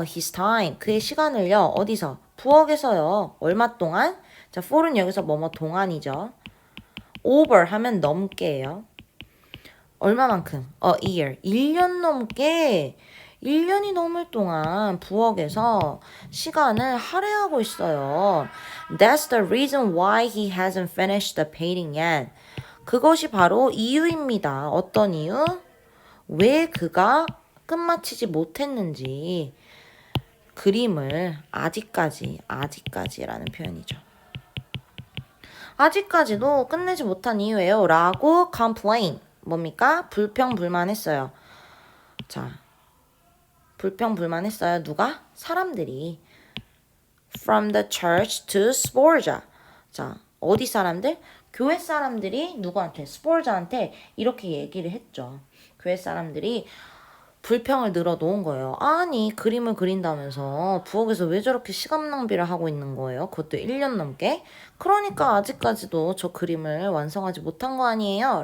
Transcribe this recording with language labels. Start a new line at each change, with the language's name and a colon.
English: his time.
Korean: 그의 시간을요. 어디서? 부엌에서요. 얼마 동안? 자, for은 여기서 뭐뭐 동안이죠. over 하면 넘게예요. 얼마만큼? year. 1년 넘게 1년이 넘을 동안 부엌에서 시간을 할애하고 있어요.
English: That's the reason why he hasn't finished the painting yet.
Korean: 그것이 바로 이유입니다. 어떤 이유? 왜 그가 끝마치지 못했는지. 그림을 아직까지라는 표현이죠. 아직까지도 끝내지 못한 이유예요. 라고 complain. 뭡니까? 불평불만했어요. 자, 불평불만했어요. 누가? 사람들이.
English: From the church to Sforza.
Korean: 자, 어디 사람들? 교회 사람들이 누구한테? 스포르자한테 이렇게 얘기를 했죠. 교회 사람들이 불평을 늘어놓은 거예요. 아니, 그림을 그린다면서 부엌에서 왜 저렇게 시간 낭비를 하고 있는 거예요? 그것도 1년 넘게? 그러니까 아직까지도 저 그림을 완성하지 못한 거 아니에요?